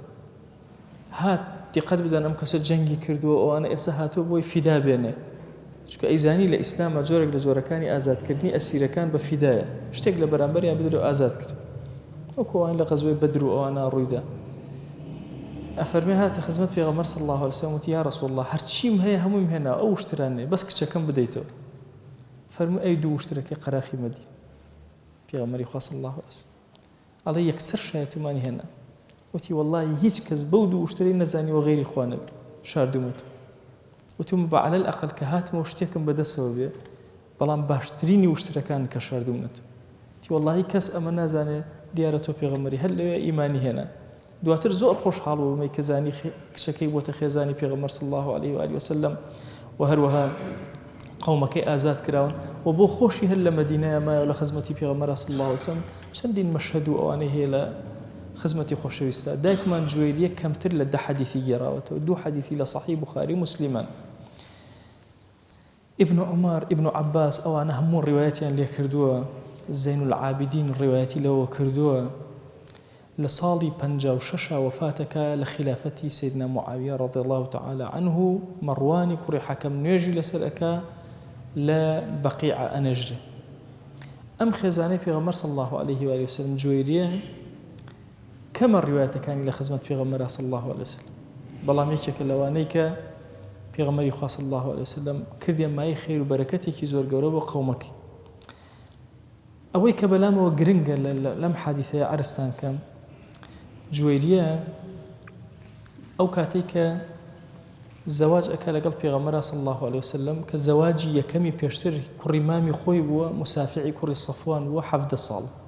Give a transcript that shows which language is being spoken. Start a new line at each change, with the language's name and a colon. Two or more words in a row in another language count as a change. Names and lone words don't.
Central Kurdish: هات دیقەت بدەن ئەم کەسە جەنگی کردووە ئەوانە ئێستا هاتووە بۆی فیدا بێنێ، چونکە ئەیزانی لە ئیسلامە جۆرێک لە جۆرەکانی ئازادکردنی ئەسیرەکان بە فیدایە شتێک لە بەرامبەریان بدرێ و ئازاد کرد وەکوان لە غەزوەی بەدر و ئەوانە ڕوویدا ئەفەرمێ هاتە خزمەت پێغەمبەر
Arabic: صلی الله عليه وسلم
Central Kurdish: وتی
Arabic: یا رسول الله
Central Kurdish: هەرچیم هەیە هەموویم هێنا ئەو شترانێ بەس کچەکەم بدەیتەوە فەرموو ئەی دوو شترەکەی قەراخی مەدین پێغەمبەری خوا
Arabic: صلی الله عليه وسلم
Central Kurdish: ئەڵێ یەکسەر شایەتمانی هێنا وتی والله هیچ کەس بەو دوو شتەی نەزانی و غەیری خوا نەبێ شاردومەوە وتم بە
Arabic: عەلە الأقل
Central Kurdish: کە هاتمەوە شتێکم بەدەستەوە بێ بەڵام باشترینی وشترەکان کە شاردومنێت تی والله کەس ئەمە نازانێ دیارە تۆ پێغەمبەری هەر لەوێ ئیمانی هێنا دواتر زۆر خۆشحاڵ بوو بمەی کە زانی کچەکەی بۆتە خێزانی پێغەمبەر
Arabic: صلی الله عليه وآله وسلم
Central Kurdish: و هەروەها قومەکەی ئازاد کراون و بۆ خۆشی هەر لە مەدینەیە مایە لە خزمەتی پێغەمبەر
Arabic: صلی الله عليه وسلم
Central Kurdish: چەندین مەشهەد و ئەوانەی هەیە لە خزمەتی خۆشەویستە دایکمان جوێریە کەمتر لە 10 حەدیثی گێڕاوەتەوە 2 حەدیثی لە صحیح بخاری مسلمان ابن عمر ابن عباس ئەوانە هەموو ڕیوایەتیان لێ کردووە زین العابدین ڕیوایەتی لەوە کردووە لە ساڵی 56 وفاتەکە لە خلافەتی سیدنا معاویە
Arabic: رضی الله تعالى عنه
Central Kurdish: مەڕوانی کوڕی حەکەم نوێژی لەسەر ئەکا لە بەقیع ئەنەژرێ ئەم خێزانەی پێغەمبەر
Arabic: صلی الله عليه وآله وسلم
Central Kurdish: جوێریە کەمە ڕیوایەتەکانی لە خزمەت پێغەمبەر
Arabic: صلی الله عليه وسلم
Central Kurdish: بەڵام یەکێکە لەوانەی کە پێغەمبەری خوا
Arabic: صلی الله عليه وسلم
Central Kurdish: کردیان مای خێر و بەرەکەتێکی زۆر گەورە بۆ قەومەکەی ئەوەی کە بەلامەوە گرنگە لەم حادیثەیە عەرزتان کەم جوێریە ئەو کاتێک کە زەواج ئەکا لەگەڵ پێغەمبەر
Arabic: صلی الله عليه وسلم
Central Kurdish: کە زەواجی یەکەمی پێشتر کوڕی مامی خۆی بووە مسافعی کوڕی صەفوان بووە 17 ساڵ